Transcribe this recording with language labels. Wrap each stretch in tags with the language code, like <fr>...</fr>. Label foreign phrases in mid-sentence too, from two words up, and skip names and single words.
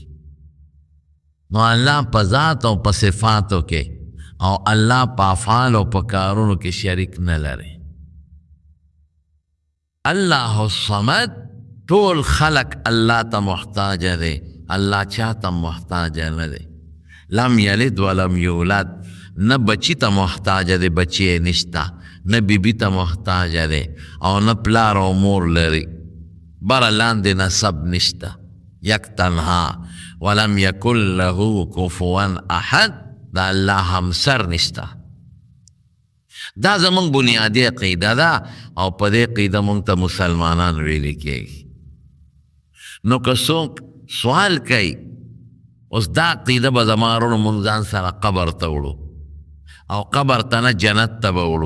<ps>نو الله په ذات او په صفاتو کې او الله په افعال او په کارونو کې شریک نه لري.</ps> <ar>الله الصمد،</ar> <ps>ټول خلق الله ته محتاج دی، الله چا ته محتاج نه دی.</ps> <ar>لم یلد ولم یولد،</ar> <ps>نه بچی ته محتاج دی، بچی نشته، نه بیبی ته محتاج دی، او نه پلار او مور لري، بره لاندې نسب نشته.</ps> <fa>یک تنها،</fa> <ar>ولم یکن له کفوا احد،</ar> <ps>دا الله همسر نشته. دا زمونږ بنیادی عقیده ده، او په دې عقیده مونږ ته مسلمانان ویلې کېږي. نو که څوک سوال کوي اوس دا عقیده به زما وروڼو مونږ ځان سره قبر ته وړو، او قبر ته نه جنت ته به وړو.</ps>